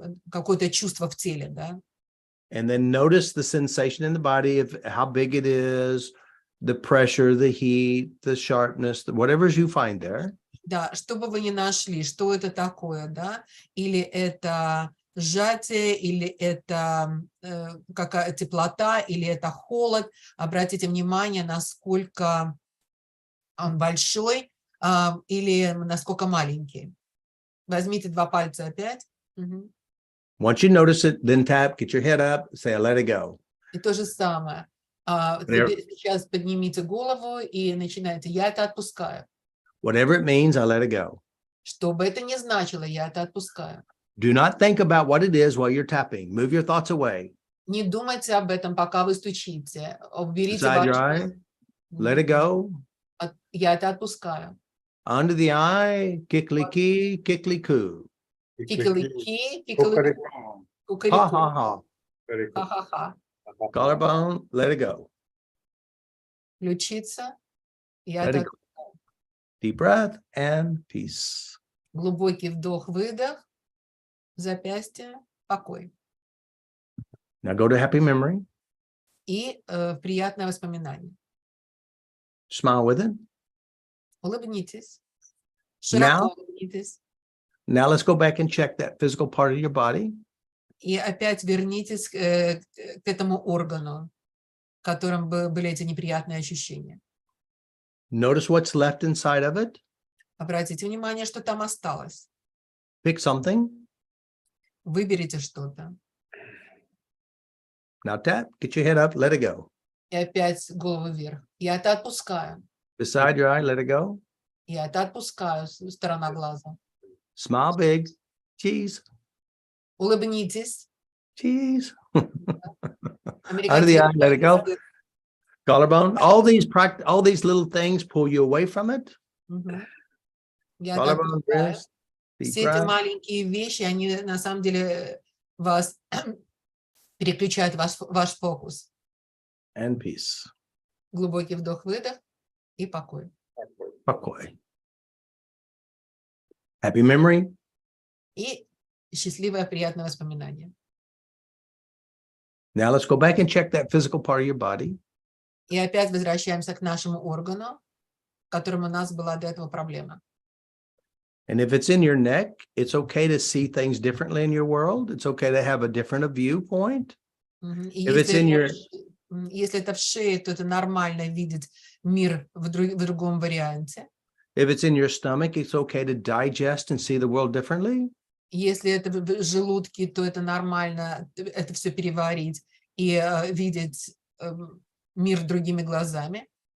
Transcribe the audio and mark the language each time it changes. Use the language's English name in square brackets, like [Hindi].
[Russian] Какое-то чувство в теле, да? [English] And then notice the sensation in the body of how big it is, the pressure, the heat, the sharpness, whatever you find there. [Russian] Да, что бы вы ни нашли, что это такое, да? Или это сжатие, или это какая теплота, или это холод. Обратите внимание, насколько он большой или насколько маленький. Возьмите 2 пальца опять. Угу. [English] Once you notice it, then tap, get your head up, say, I let it go. [Russian] И то же самое. Теперь сейчас поднимите голову и начинайте. Я это отпускаю. [English] Whatever it means, I let it go. [Russian] Что бы это ни значило, я это отпускаю. [English] Do not think about what it is while you're tapping. Move your thoughts away. [Russian] Не думайте об этом, пока вы стучите. Уберите [English] Inside your [Russian] ваши... [English] eye, let it go. [Russian] Я это отпускаю. [English] Under the eye, kikliki, kikliku. [Russian] Кикалики, кикалику, Ha кукарику. ha ha. Ха-ха-ха. [English] Collarbone, let it go. [Russian] Ключица. Я [English] Let [Russian] это [English] it go. Deep breath and peace. [Russian] глубокий вдох-выдох. Запястье. Покой. [English] Now go to happy memory. [Russian] И приятное воспоминание. [English] Smile with it. [Russian] Улыбнитесь. Широко улыбнитесь. [English] Now let's go back and check that physical part of your body. [Russian] И опять вернитесь к этому органу, в котором были эти неприятные ощущения. [English] Notice what's left inside of it. [Russian] Обратите внимание, что там осталось. [English] Pick something. [Russian] Выберите что-то. [English] Now tap, get your head up, let it go. [Russian] И опять голову вверх. Я это отпускаю. [English] Beside your eye, let it go. [Russian] Я это отпускаю, сторона глаза. [English] Smile big. Cheese. [Russian] Улыбнитесь. [English] Cheese. Out of the eye, let it go. [Russian] Американцы. [English] Collarbone. All these little things pull you away from it. [Russian] Мгм. Я это [English] Collarbone, [Russian] отпускаю. [English] wrist, deep [Russian] Все эти [English] breath. [Russian] маленькие вещи, они на самом деле вас переключают ваш фокус. [English] And peace. [Russian] Глубокий вдох-выдох и покой. Покой. [English] Happy memory. [Russian] И счастливое, приятное воспоминание. [English] Now let's go back and check that physical part of your body. [Russian] И опять возвращаемся к нашему органу, в котором у нас была до этого проблема. [English] And if it's in your neck, it's okay to see things differently in your world. It's okay to have a different viewpoint. [Russian] Мгм. И [English] If it's in your- [Russian] если это в шее, то это нормально видеть мир в другом варианте. [English] If it's in your stomach, it's okay to digest and see the world differently. [Russian] Если это в желудке, то это нормально это все переварить и видеть мир другими глазами.